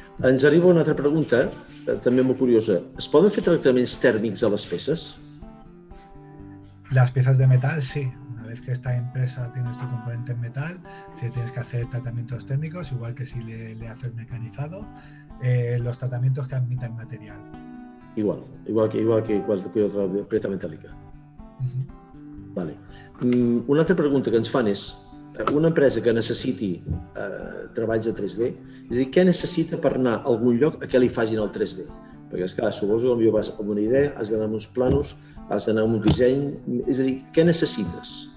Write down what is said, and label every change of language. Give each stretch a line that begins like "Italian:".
Catalan: Ens arriba una altra pregunta, també molt curiosa. Es poden fer tractaments tèrmics a les peces?
Spanish: Las piezas de metal, sí. Una vez que esta empresa tienes tu componente en metal, si tienes que hacer tratamientos térmicos, igual que si le haces mecanizado, los tratamientos que admiten material.
Catalan: Igual que qualsevol altra pieza metàl·lica. Vale. Una altra pregunta que ens fan és una empresa que necessiti treballs de 3D, és a dir, què necessita per anar a algun lloc a què li facin el 3D? Perquè, esclar, suposo que vas amb una idea, has d'anar amb uns planos, has d'anar amb un disseny, és a dir, què necessites?